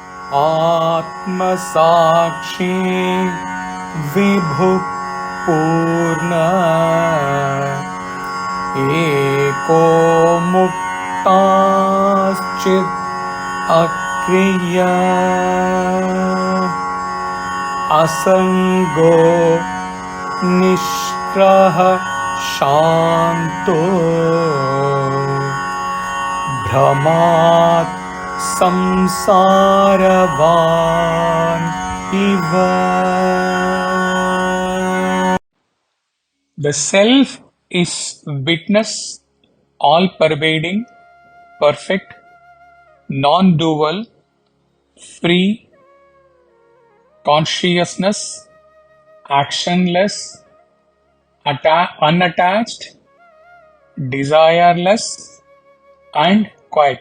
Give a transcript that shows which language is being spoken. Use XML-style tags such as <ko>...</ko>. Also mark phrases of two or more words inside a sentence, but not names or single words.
<sa>आत्मा साक्षी विभुः पूर्ण एको मुक्तश्चिदक्रियः असङ्गो निःस्पृहः शान्तो भ्रमात्संसारवानिव.</sa> <en>The self is witness, all pervading, perfect, non-dual, free, consciousness, actionless, unattached, desireless, and quiet.</en>